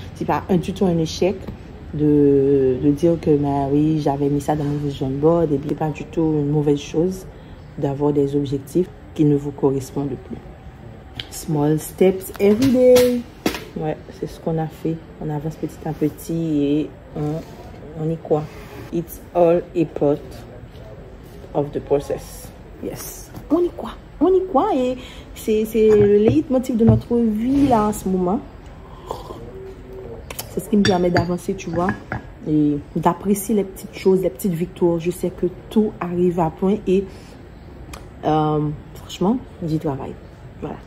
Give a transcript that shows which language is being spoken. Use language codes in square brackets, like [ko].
[fr] C'est pas du tout un échec de dire que, bah, oui, j'avais mis ça dans mon vision board. Et puis, pas du tout une mauvaise chose d'avoir des objectifs qui ne vous correspondent plus. [en] Small steps every day. [fr] Ouais, c'est ce qu'on a fait. On avance petit à petit et on y croit. [en] It's all a part of the process. [fr] Yes. On y croit. On y croit et c'est le leitmotiv de notre vie là en ce moment. C'est ce qui me permet d'avancer, tu vois, et d'apprécier les petites choses, les petites victoires. Je sais que tout arrive à point et franchement, j'y travaille. Voilà.